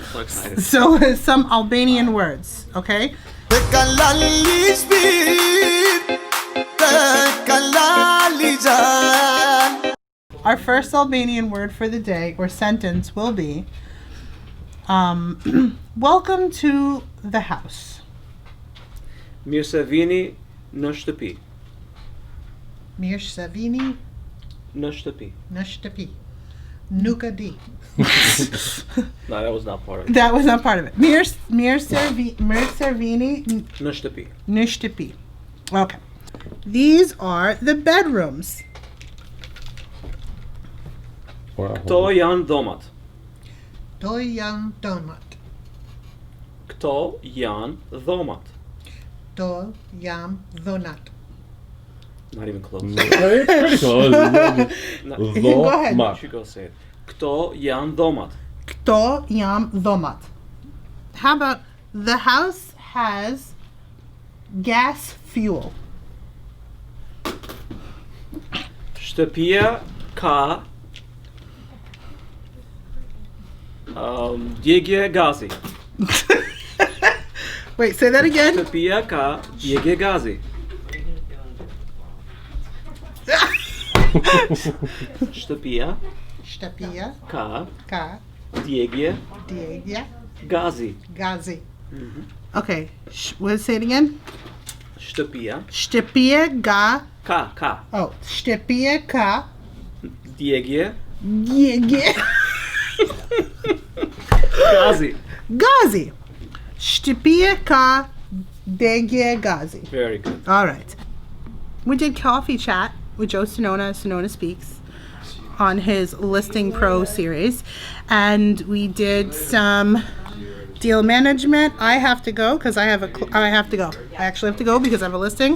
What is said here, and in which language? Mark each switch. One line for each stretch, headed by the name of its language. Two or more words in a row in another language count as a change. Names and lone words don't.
English: So some Albanian words, okay? Our first Albanian word for the day or sentence will be welcome to the house.
Albanian: Mirë se vini në shtëpi. mirë se vini Në shtëpi. në shtëpi. Nuk e di.
English: No, that was not part of it. That was not part of it.
Albanian: Mirë servini Në shtëpi. në shtëpi.
English: Okay. These are the bedrooms.
Albanian: Këto janë dhomat. To janë domat. Këto janë dhomat. To janë dhonat.
English: Not even close. Pretty close. Go ahead. You should go say it.
Albanian: Këto janë dhomat. Kto jam dhomat.
English: How about the house has gas fuel?
Albanian: Shtëpia ka djegje gazi.
English: Wait, say that again.
Albanian: Shtëpia ka djegje gazi. Shtëpia Shtëpia ka ka djegje djegja gazi. gazi.
English: Okay, say it again.
Albanian: Shtëpia Shtëpia ga. ka Oh, shtëpia ka djegje gazi. gazi. Gazi. Shtëpia ka degje gazi.
English: Very good. All right. We did coffee chat with Joe Sonona, Sonona Speaks, on his Listing Pro series, and we did some deal management. I have to go because I have to go. I actually have to go because I have a listing.